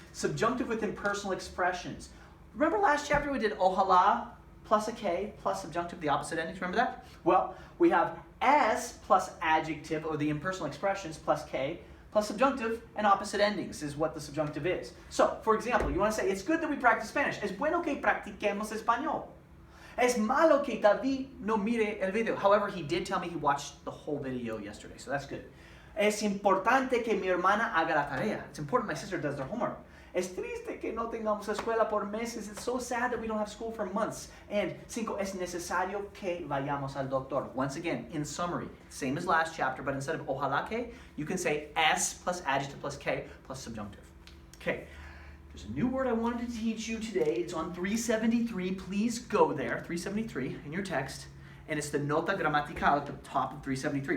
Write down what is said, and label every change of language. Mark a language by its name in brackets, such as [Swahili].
[English] Subjunctive with impersonal expressions. Remember last chapter we did ojalá plus a K plus subjunctive, the opposite endings. Remember that? Well, we have S plus adjective or the impersonal expressions plus K plus subjunctive and opposite endings is what the subjunctive is. So, for example, you want to say, it's good that we practice Spanish. [Spanish] Es bueno que practiquemos español. Es malo que David no mire el video. [English] However, he did tell me he watched the whole video yesterday, so that's good. [Spanish] Es importante que mi hermana haga la tarea. [English] It's important my sister does their homework. [Spanish] Es triste que no tengamos escuela por meses. [English] It's so sad that we don't have school for months. [Spanish] And 5, es necesario que vayamos al doctor. [English] Once again, in summary, same as last chapter, but instead of [Spanish] ojalá que, [English] you can say S plus adjective plus K plus subjunctive. Okay, there's a new word I wanted to teach you today. It's on 373. Please go there, 373 in your text. And it's the nota gramatical at the top of 373.